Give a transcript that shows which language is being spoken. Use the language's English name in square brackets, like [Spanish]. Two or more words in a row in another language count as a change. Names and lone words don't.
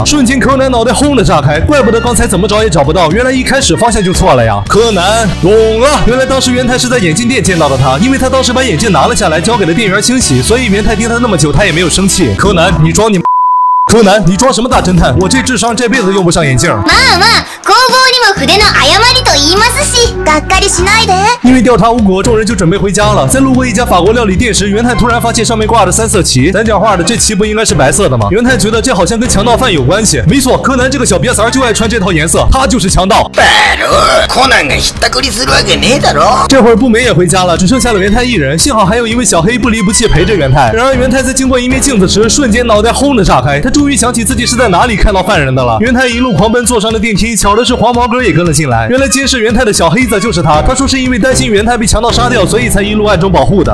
[Chinese] 瞬间柯南脑袋轰的炸开，怪不得刚才怎么找也找不到，原来一开始方向就错了呀。柯南懂了，原来当时元太是在眼镜店见到的他，因为他当时把眼镜拿了下来，交给了店员清洗，所以元太盯他那么久，他也没有生气。柯南，你装你。柯南，你装什么大侦探？我这智商这辈子用不上眼镜。 [Japanese] まあまあ、工房にも筆の誤りと言いますし、がっかりしないで。 [Chinese] 因为调查无果，众人就准备回家了。在路过一家法国料理店时，元太突然发现上面挂着3色旗。咱讲话的，这旗不应该是白色的吗？元太觉得这好像跟强盗犯有关系。没错，柯南这个小瘪三就爱穿这套颜色，他就是强盗。 [Japanese] コナンがひったくりするわけねえだろ。 [Chinese] 这会儿步美也回家了，只剩下了元太一人。幸好还有一位小黑不离不弃陪着元太。然而元太在经过一面镜子时，瞬间脑袋轰的炸开，他终于想起自己是在哪里看到犯人的了。元太一路狂奔，坐上了电梯。巧的是，黄毛哥也跟了进来。原来监视元太的小黑子就是他。他说是因为担心元太被强盗杀掉，所以才一路暗中保护的。